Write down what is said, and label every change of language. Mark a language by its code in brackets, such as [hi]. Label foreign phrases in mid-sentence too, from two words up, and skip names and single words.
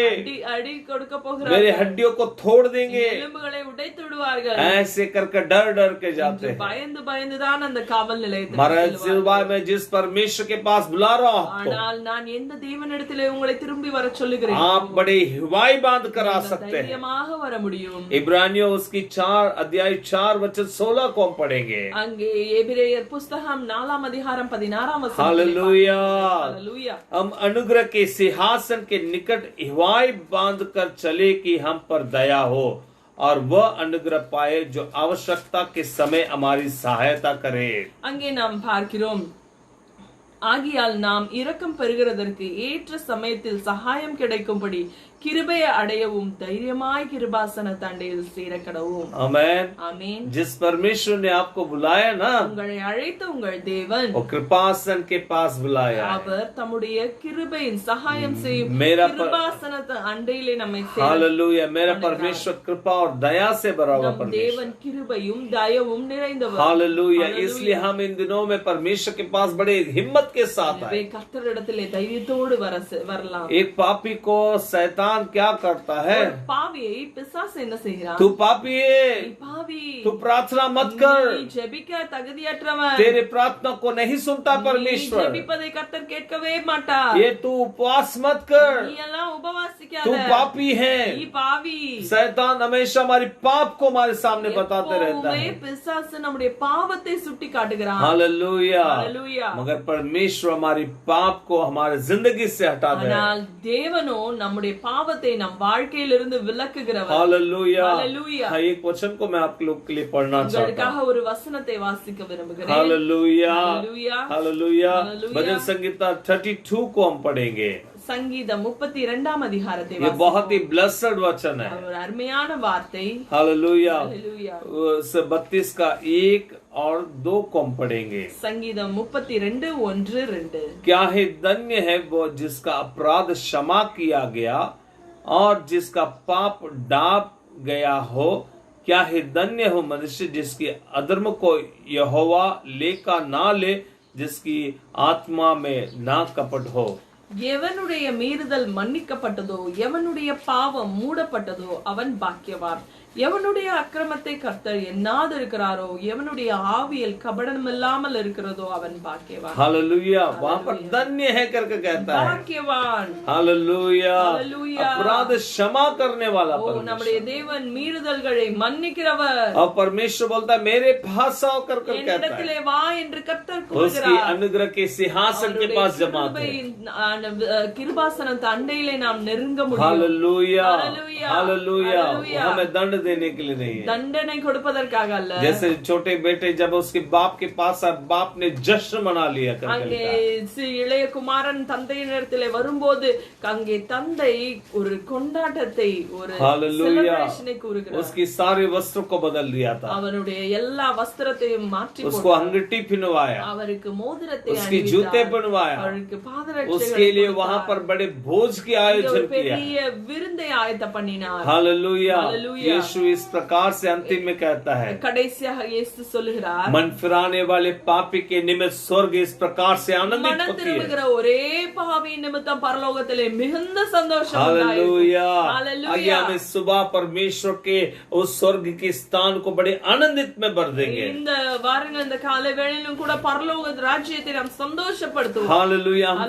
[ta] அடி கொடுக்க [hi] मेरे [ta] போகிறார்கள், [hi] हड्डियों को तोड़ देंगे, [ta] எலும்புகளை உடைத்து விடுவார்கள், [hi] ऐसे करके डर डर के जाते हैं। [ta] பயந்து பயந்துதான் அந்த காவல் நிலையத்துக்கு [hi] महाराज [ta] செல்வார்கள்। [hi] सिलवाय में जिस परमेश्वर के पास बुला रहा हूं आपको, [ta] ஆனால் நான் எந்த தேவனிடத்திலே உங்களை திரும்பி வர சொல்லுகிறேன், [hi] आप बड़े हिवाई बांध कर आ सकते हैं। [ta] தைரியமாக வர முடியும்। [hi] इब्रानियों उसकी 4:4-16 को हम पढ़ेंगे। [ta] அங்கே எபிரேயர் புஸ்தகம் 4 அதிகாரம் 16 வசனம்। [hi] हालेलुया। हालेलुया। हम अनुग्रह के सिंहासन के निकट हिवाई बांध कर चले कि हम पर दया हो और वह अनुग्रह पाए जो आवश्यकता के समय हमारी सहायता करे। [ta] அங்கே நாம் பார்க்கிறோம், ஆகியால் நாம் இரக்கம் பெறுகிறதற்கு ஏற்ற சமயத்தில் சகாயம் கிடைக்கும்படி கிருபையை அடையவும் தைரியமாய் கிருபாசன தண்டையில் சேர கடவும்। [hi] आमेन। [ta] ஆமென்। [hi] जिस परमेश्वर ने आपको बुलाया ना, [ta] உங்களை அழைத்த உங்கள் தேவன் [hi] वो कृपासन के पास बुलाया है। [ta] அவர் தம்முடைய கிருபையின் சகாயம் செய்யும் [hi] मेरा [ta] கிருபாசன அண்டையிலே நம்மை சேர। [hi] हालेलुया। मेरा परमेश्वर कृपा और दया से भरा हुआ [ta] நம் [hi] परमेश्वर। [ta] தேவன் கிருபையும் தயவும் நிறைந்தவர்। [hi] हालेलुया। इसलिए हम इन दिनों में परमेश्वर के पास बड़े हिम्मत के साथ आए। [ta] எனவே கர்த்தரிடத்திலே தைரியத்தோடு வரலாம்। [hi] एक पापी को शैतान क्या करता है, [ta] ஒரு பாவியை பிசாசு என்ன செய்கிறான், [hi] तू पापी है, [ta] நீ பாவி, [hi] तू प्रार्थना मत कर, [ta] நீ ஜெபிக்க தகுதியற்றவன், [hi] तेरे प्रार्थना को नहीं सुनता [ta] நீ [hi] परमेश्वर, [ta] ஜெபிப்பதை கர்த்தர் கேட்கவே மாட்டார், [hi] ये तू उपवास मत कर, [ta] நீ எல்லாம் உபவாசிக்காத, [hi] तू पापी है। [ta] நீ பாவி। [hi] शैतान हमेशा हमारी पाप को हमारे सामने बताते रहता [ta] எப்பவுமே [hi] है। [ta] பிசாசு நம்முடைய பாவத்தை சுட்டி காட்டுகிறான்। [hi] हालेलुया। हालेलुया। मगर परमेश्वर हमारी पाप को हमारे जिंदगी से हटा दे। [ta] ஆனால் தேவனோ நம்முடைய பாவத்தை நம் வாழ்க்கையிலிருந்து விலக்குகிறவர்। [hi] हालेलुया। हालेलुया। एक वचन को मैं आप लोग के लिए पढ़ना चाहता [ta] உங்களுக்காக ஒரு वचनத்தை வாசிக்க விரும்புகிறேன்। [hi] हालेलुया। हालेलुया। हालेलुया। हालेलुया। भजन संगीता 32 को हम पढ़ेंगे। [ta] சங்கீதம் 32 அதிகாரத்தை [hi] ये बहुत ही ब्लेस्ड वचन है। [ta] ஒரு அருமையான வார்த்தை। [hi] हालेलुया। हालेलुया। 32 का 1 और 2 को हम पढ़ेंगे। [ta] சங்கீதம் 32:1-2। [hi] क्या ही धन्य है वो जिसका अपराध क्षमा किया गया और जिसका पाप ढांप गया हो। क्या ही धन्य हो मनुष्य जिसकी अधर्म को यहोवा लेका ना ले, जिसकी आत्मा में ना कपट हो। [ta] எவனுடைய மீறுதல் மன்னிக்கப்பட்டதோ, எவனுடைய பாவம் மூடப்பட்டதோ அவன் பாக்கியவான்। எவனுடைய அக்கிரமத்தை கர்த்தர் எண்ணாதிருக்கிறாரோ, எவனுடைய ஆவியில் கபடம் இல்லாமல் இருக்கிறதோ அவன் பாக்கியவான்। [hi] हालेलुया। वहां पर धन्य है करके कहता है। [ta] பாக்கியவான்। [hi] हालेलुया। हालेलुया। अपराध क्षमा करने वाला [ta] ஓ, நம்முடைய [hi] परमेश्वर। [ta] தேவன் மீறுதல்களை மன்னிக்கிறவர்। [hi] और परमेश्वर बोलता है मेरे पास आओ कर कहता है। [ta] என்னிடத்திலே வா என்று கர்த்தர் [hi] उसकी [ta] கூறுகிறார்। [hi] अनुग्रह के सिंहासन के पास जमा कर। [ta] கிருபாசன அண்டையிலே நாம் நெருங்க முடியும்। [hi] हालेलुया। हालेलुया। हालेलुया। हालेलुया। हमें दंड देने के लिए नहीं है। [ta] தண்டனை கொடுப்பதற்காக அல்ல। [hi] जैसे छोटे बेटे जब उसके बाप के पास आए, बाप ने जश्न मना लिया करके [ta] அங்கே [hi] लिखा है। [ta] இளைய குமாரன் தந்தையினிடத்திலே வரும்போது அங்கே தந்தை ஒரு கொண்டாட்டத்தை, ஒரு [hi] हालेलुया। [ta] celebration-ஐ கூறுகிறார்। [hi] उसकी सारे वस्त्र को बदल दिया था, [ta] அவருடைய எல்லா வஸ்திரத்தையும் மாற்றி [hi] उसको [ta] போட்டார்। [hi] अंगूठी पहनवाया, [ta] அவருக்கு மோதிரத்தை [hi] उसकी [ta] அணிவித்தார்। [hi] जूते पहनवाया, [ta] அவருக்கு பாதரட்சைகளை [hi] उसके लिए [ta] கொடுத்தார்। [hi] वहां पर बड़े भोज की [ta] இங்கே [hi] आयोजन [ta] ஒரு [hi] किया। [ta] பெரிய விருந்தை ஆயத்த பண்ணினார்। [hi] हालेलुया। हालेलुया। यीशु इस प्रकार से अंतिम में कहता है, [ta] கடைசியாக இயேசு சொல்லுகிறார், [hi] मन फिराने वाले पापी के निमित्त स्वर्ग इस प्रकार से आनंदित [ta] மனம் [hi] होती है। [ta] திரும்புகிற ஒரே பாவி நிமித்தம் பரலோகத்திலே மிகுந்த சந்தோஷம் [hi] हालेलुया। [ta] உண்டாயிருக்கும்। [hi] आगे हालेलुया। हमें सुबह परमेश्वर के उस स्वर्ग के स्थान को बड़े आनंदित में भर देंगे। [ta] இந்த வாருங்கள், இந்த காலை வேளையிலும் கூட பரலோக ராஜ்யத்தை நாம் சந்தோஷப்படுத்துவோம்। [hi] हालेलुया। हम